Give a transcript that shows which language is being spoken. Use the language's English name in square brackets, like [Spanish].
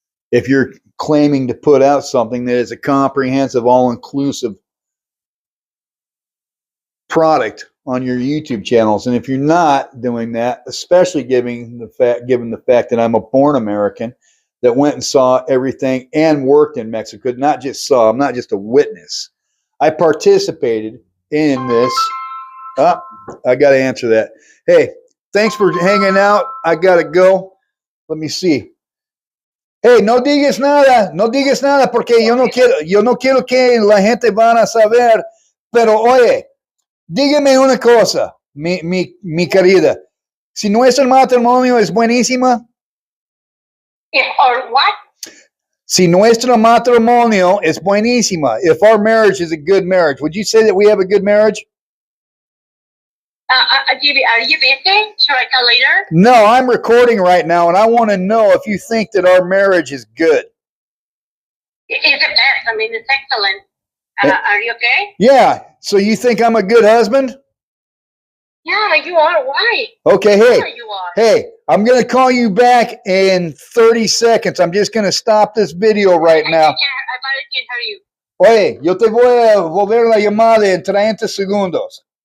[English] If you're claiming to put out something that is a comprehensive, all-inclusive product on your YouTube channels, and if you're not doing that, especially given the fact that I'm a born American that went and saw everything and worked in Mexico, not just saw, I'm not just a witness. I participated in this. I got to answer that. Hey, thanks for hanging out. I got to go. Let me see. [Spanish] Hey, no digas nada, porque yo no quiero que la gente van a saber, pero oye, dígame una cosa, mi querida, si nuestro matrimonio es buenísima. [English] Or what? [Spanish] Si nuestro matrimonio es buenísima, [English] if our marriage is a good marriage, would you say that we have a good marriage? Are you busy? Should I call later? No, I'm recording right now, and I want to know if you think that our marriage is good. It's the best. I mean, it's excellent. Are you okay? Yeah. So you think I'm a good husband? Yeah, you are. Why? Okay, hey. Yeah, you are. Hey, I'm going to call you back in 30 seconds. I'm just going to stop this video right now. I can't hear you. [Spanish] Oye, yo te voy a volver la llamada en 30 segundos.